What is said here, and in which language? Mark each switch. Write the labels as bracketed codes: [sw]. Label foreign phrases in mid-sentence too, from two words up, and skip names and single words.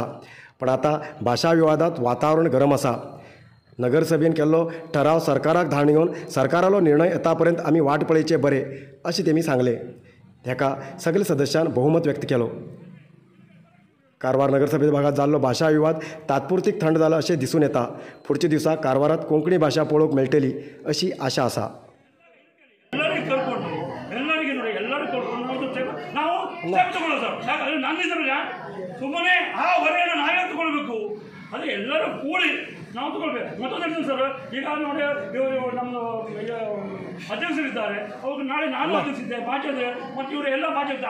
[kok] पण आता भाशा विवादात वातावरण गरम आसा। नगरसभेन केल्लो ठराव सरकाराक धाडून घेवन सरकारालो निर्णय येतापर्यंत आमी वाट पळयचे बरे अशें तेमी सांगले। हेका सगळे सदस्यान बहुमत व्यक्त केलो। कारवार नगरसभे भागात जाल्लो भाशा विवाद तात्पुरतीक थंड जाला अशें दिसून येता। पुढच्या दिसाक कारवारात कोंकणी भाशा पळोवंक मेळटली अशी आशा आसा। [kn] ನಾವು ತಗೊಳ್ಬೇಕು ಮತ್ತೊಂದು ಸರ್ ಈಗ ನೋಡಿ ಇವರು ನಮ್ಮ ಅಧ್ಯಕ್ಷರಿದ್ದಾರೆ, ಅವ್ರಿಗೆ ನಾಳೆ ನಾನು ಅಧ್ಯಕ್ಷಿದ್ದೆ ಮಾತಾಡಿದೆ ಮತ್ತು ಇವರು ಎಲ್ಲ ಮಾತಾಡ್ತಾರೆ।